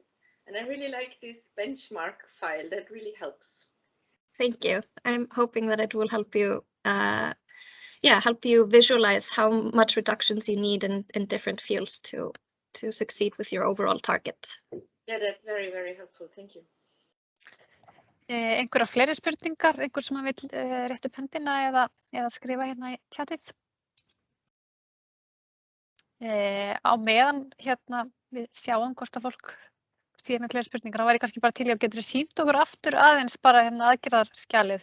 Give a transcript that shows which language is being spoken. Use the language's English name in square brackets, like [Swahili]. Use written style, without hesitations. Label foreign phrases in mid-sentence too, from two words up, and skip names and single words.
[English] And I really like this benchmark file. That really helps. Thank you. I'm hoping that it will help you, help you visualize how much reductions you need in different fields to succeed with your overall target. Yeah, that's very, very helpful. Thank you. [Icelandic] Einhverja fleiri spurningar, einhver sem vill rétta upp höndina eða skrifa hérna í chatið. Á meðan hérna við sjáum hvort að fólk sé með fleiri spurningar, þá væri kannski bara til í að getur sýnt okkur aftur aðeins bara hérna aðgerðarskjalið.